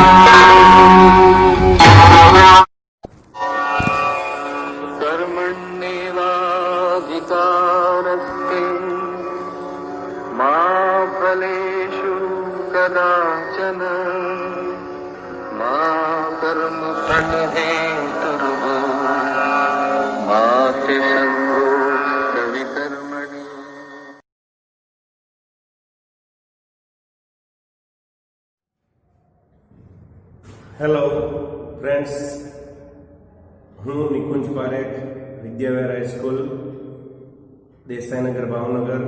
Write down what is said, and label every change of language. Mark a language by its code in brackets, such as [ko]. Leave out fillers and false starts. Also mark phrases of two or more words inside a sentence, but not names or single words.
[sa] कर्मण्येवाधिकारस्ते मा फलेषु कदाचन मा कर्मफलहेतुर्भो मा ते सङ्गोऽस्त्वविकर्मणि। [gu] હેલો ફ્રેન્ડ્સ, હું નિકુંજ પારેખ, વિદ્યાવિહાર હાઈસ્કૂલ, દેસાઈનગર, ભાવનગર.